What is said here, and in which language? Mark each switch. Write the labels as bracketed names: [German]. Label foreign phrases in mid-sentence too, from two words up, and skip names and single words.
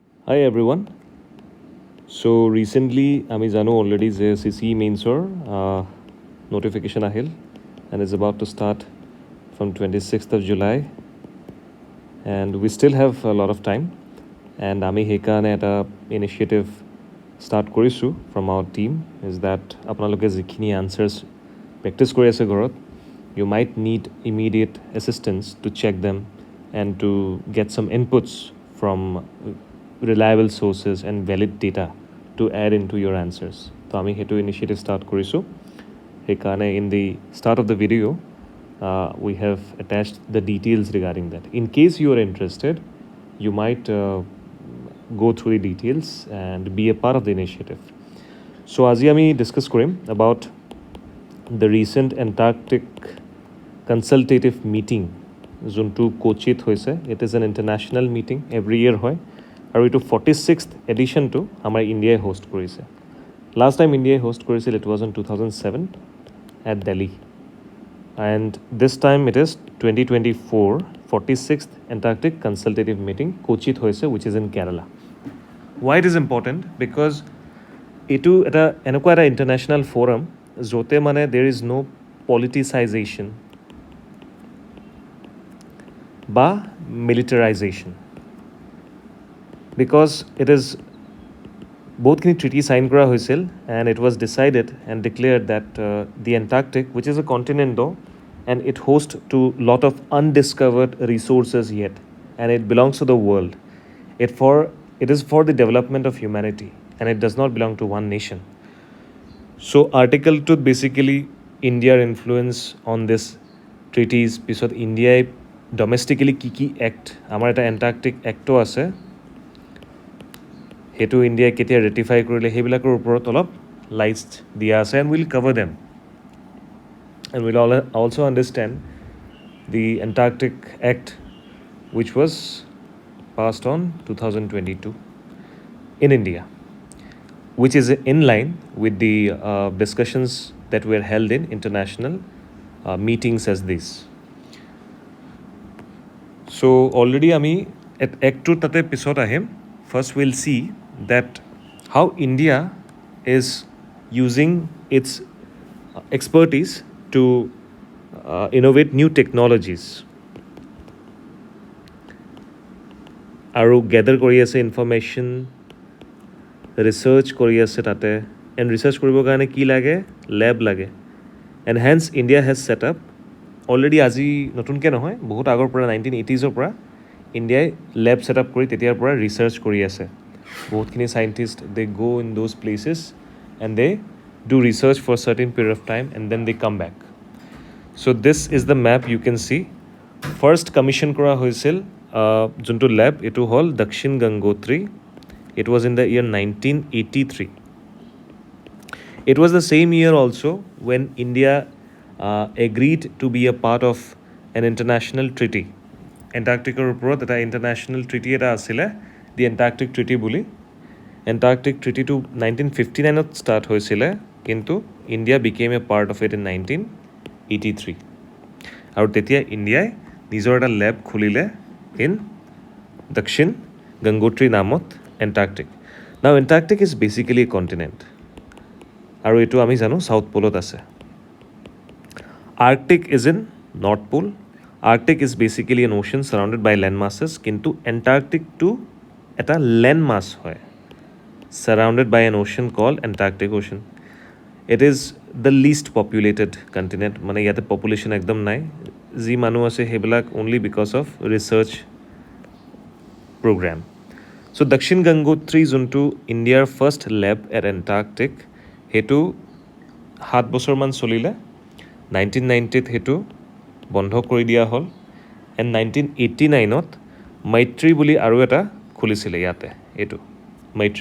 [English] Hi everyone. So recently [Assamese] আমি জানো [English] already যে CC Mainsor notification ahil and is about to start from 26th of July and we still have a lot of time and [Assamese] আমি সেইকাৰণে এটা [English] initiative start কৰিছোঁ from our team is that [Assamese] আপোনালোকে যিখিনি [English] answers practice [Assamese] কৰি আছে ঘৰত [English] you might need immediate assistance to check them and to get some inputs from reliable sources and valid data to add into your answers. So [Assamese] আমি সেইটো [English] initiative start [Assamese] কৰিছোঁ সেইকাৰণে [English] in the start of the video we have attached the details regarding that. In case you are interested, you might go through the details and be a part of the initiative. So [Assamese] আজি আমি [English] discuss কৰিম about the recent Antarctic consultative meeting [Assamese] যোনটো কোচিত হৈছে. [English] It is an international meeting every year [Assamese] হয় আৰু এইটো 46th এডিশ্যনটো আমাৰ ইণ্ডিয়াই হোষ্ট কৰিছে. লাষ্ট টাইম ইণ্ডিয়াই হোষ্ট কৰিছিল [English] it was in 2007 at Delhi and this time it is 2024 46th Antarctic consultative meeting [Assamese] কোচিত হৈছে [English] which is in Kerala. Why it is important? Because [Assamese] এইটো এটা এনেকুৱা এটা ইণ্টাৰনেশ্যনেল ফ'ৰাম য'তে মানে [English] there is no politicization বা militarization. Because it is [Assamese] বহুতখিনি [English] treaty sign [Assamese] কৰা হৈছিল [English] and it was decided and declared that the Antarctic, which is a continent though, and it hosts to lot of undiscovered resources yet and it belongs to the world. It is for the development of humanity and it does not belong to one nation. So article 2 basically India's influence on this treaties [Assamese] পিছত ইণ্ডিয়াই ডমেষ্টিকেলি কি এক্ট আমাৰ এটা এণ্টাৰ্কটিক এক্টো আছে সেইটো ইণ্ডিয়াই কেতিয়া ৰেটিফাই কৰিলে সেইবিলাকৰ ওপৰত অলপ লাইটছ দিয়া আছে [English] and we'll cover them and we'll also understand the Antarctic Act which was passed on 2022 in India, which is in line with the discussions that were held in international meetings as this. [Assamese] So already আমি Act 2 তাতে পিছত আহিম. [English] First we'll see that how India is using its expertise to innovate new technologies আৰু gather [Assamese] কৰি আছে [English] information, research [Assamese] কৰি আছে তাতে [English] and research [Assamese] কৰিবৰ কাৰণে কি লাগে? Lab লাগে [English] and hence India has set up [Assamese] already আজি নতুনকৈ নহয় বহুত আগৰ পৰা 1980sৰ পৰা ইণ্ডিয়াই লেব ছেট আপ কৰি তেতিয়াৰ পৰা ৰিচাৰ্চ কৰি আছে. [English] বহুতখিনি scientists they go in those places and they do research for certain period of time and then they come back. so this is the map you can see. [Assamese] ফাৰ্ষ্ট কমিশ্যন কৰা হৈছিল যোনটো লেব এইটো হ'ল দক্ষিণ গংগোত্ৰী. [English] it was in the year 1983. It was the same year also when India agreed to be a part of an international treaty. [Assamese] Antarctic ওপৰত এটা [English] international treaty [Assamese] এটা আছিলে [English] the Antarctic Treaty [Assamese] বুলি. [English] Antarctic Treaty to 1959ত start [Assamese] হৈছিলে কিন্তু [English] India became a part of it in 1983. [Assamese] আৰু তেতিয়া ইণ্ডিয়াই নিজৰ এটা লেব খুলিলে in দক্ষিণ গংগোত্ৰী নামত Antarctic. [English] Now Antarctic is basically a continent. [Assamese] আৰু এইটো আমি জানো সাউথ পোলত আছে. [English] Arctic is in North Pole. Arctic is basically an ocean surrounded by land masses. কিন্তু Antarctic to এটা land mass হয় surrounded by an ocean called Antarctic Ocean. It is the least populated continent. [Assamese] মানে ইয়াতে population একদম নাই. যি মানুহ আছে সেইবিলাক [English] only because of research program. [Assamese] So দক্ষিণ গংগোত্ৰী যোনটো ইণ্ডিয়াৰ ফাৰ্ষ্ট লেব এট Antarctic সেইটো 7 বছৰমান চলিলে. 1990ত সেইটো বন্ধ কৰি দিয়া হ'ল এণ্ড 1989ত মৈত্ৰী বুলি আৰু এটা খুলিছিলে ইয়াতে এইটো মৈত্ৰী.